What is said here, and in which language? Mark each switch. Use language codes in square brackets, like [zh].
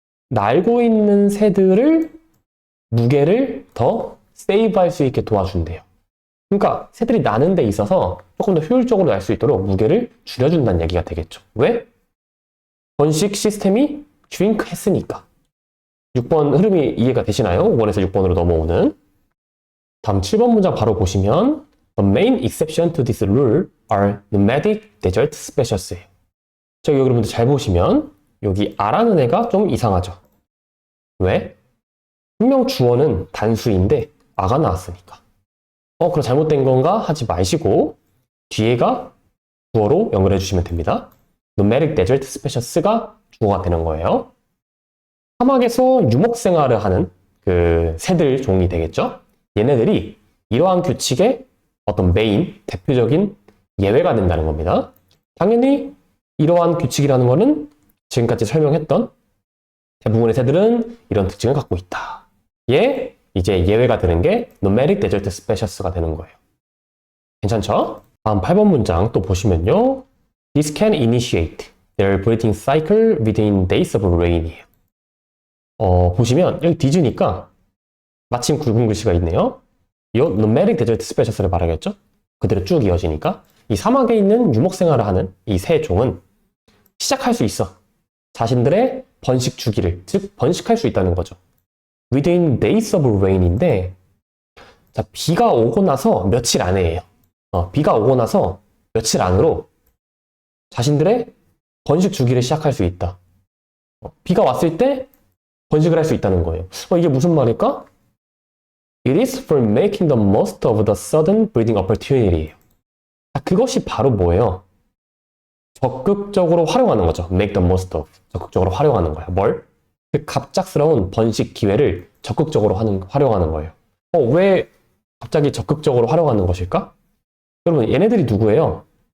[ko] 날고 있는 새들을 무게를 더 세이브할 수 있게 도와준대요. 그러니까 새들이 나는 데 있어서 조금 더 효율적으로 날 수 있도록 무게를 줄여준다는 얘기가 되겠죠. 왜? 번식 시스템이 shrink 했으니까. 6번 흐름이 이해가 되시나요? 5번에서 6번으로 넘어오는. 다음 7번 문장 바로 보시면 [en] The main exception to this rule are nomadic desert species예요. [ko] 저기 여러분들 잘 보시면 여기 R라는 애가 좀 이상하죠. 왜? 분명 주어는 단수인데 아가 나왔으니까. 그럼 잘못된 건가 하지 마시고 뒤에가 주어로 연결해 주시면 됩니다. Nomadic Desert Specials가 주어가 되는 거예요. 사막에서 유목 생활을 하는 그 새들 종이 되겠죠? 얘네들이 이러한 규칙의 어떤 메인, 대표적인 예외가 된다는 겁니다. 당연히 이러한 규칙이라는 거는 지금까지 설명했던 대부분의 새들은 이런 특징을 갖고 있다. 얘 이제 예외가 되는 게 Nomadic Desert Specials가 되는 거예요. 괜찮죠? 다음 8번 문장 또 보시면요. [en] This can initiate their breeding cycle within days of rain이에요. [ko] 보시면 여기 뒤지니까 마침 굵은 글씨가 있네요. 이 Nomadic Desert Specials를 말하겠죠? 그대로 쭉 이어지니까 이 사막에 있는 유목 생활을 하는 이 새 종은 시작할 수 있어. 자신들의 번식 주기를, 즉 번식할 수 있다는 거죠. [en] Within days of rain [ko] 인데 자, 비가 오고 나서 며칠 안에예요. 비가 오고 나서 며칠 안으로 자신들의 번식 주기를 시작할 수 있다. 비가 왔을 때 번식을 할 수 있다는 거예요. 이게 무슨 말일까? [en] It is for making the most of the sudden breeding opportunity예요. [ko] 그것이 바로 뭐예요? 적극적으로 활용하는 거죠. [en] Make the most of. [ko] 적극적으로 활용하는 거야. 뭘? 그 갑작스러운 번식 기회를 적극적으로 활용하는 거예요. 왜 갑자기 적극적으로 활용하는 것일까? 여러분, 얘네들이 누구예요?